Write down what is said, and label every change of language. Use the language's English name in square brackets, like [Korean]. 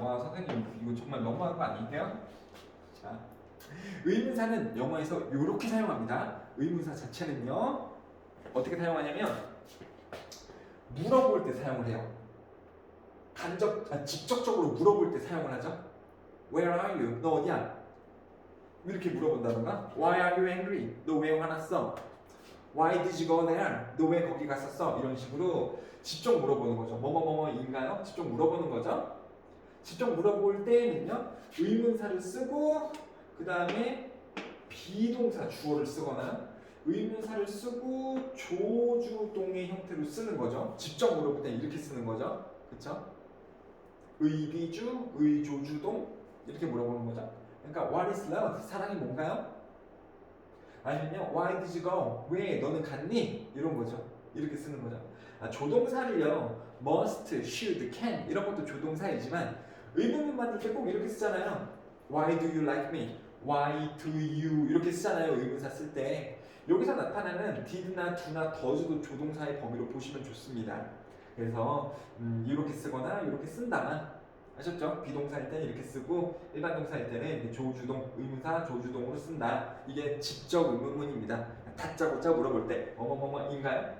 [Korean] 와, 선생님 이거 정말 너무한 거 아니에요? 자, 의문사는 영어에서 이렇게 사용합니다. 의문사 자체는요. 어떻게 사용하냐면 물어볼 때 사용을 해요. 직접적으로 물어볼 때 사용을 하죠. [English] Where are you? [Korean] 너 어디야? 이렇게 물어본다던가 [English] Why are you angry? [Korean] 너 왜 화났어? [English] Why did you go there? [Korean] 너 왜 거기 갔었어? 이런 식으로 직접 물어보는 거죠. 뭐뭐뭐뭐인가요? 직접 물어보는 거죠. 직접 물어볼 때는요 의문사를 쓰고 그 다음에 비동사 주어를 쓰거나 의문사를 쓰고 조주동의 형태로 쓰는 거죠. 직접 물어볼 때 이렇게 쓰는 거죠. 그쵸? 의비주, 의조주동 이렇게 물어보는 거죠. 그러니까 [English] what is love? [Korean] 사랑이 뭔가요? 아니면요 [English] why did you go? [Korean] 왜 너는 갔니? 이런 거죠. 이렇게 쓰는 거죠. 조동사를요 must, should, can 이런 것도 조동사이지만 의문문 만들 때 꼭 이렇게 쓰잖아요. [English] Why do you like me? Why do you [Korean] 이렇게 쓰잖아요. 의문사 쓸 때 여기서 나타나는 did나 do나 does도 조동사의 범위로 보시면 좋습니다. 그래서 이렇게 쓰거나 이렇게 쓴다. 아셨죠? 비동사일 때는 이렇게 쓰고 일반 동사일 때는 조주동, 의문사 조주동으로 쓴다. 이게 직접 의문문입니다. 다짜고짜 물어볼 때 뭐뭐뭐뭐인가요?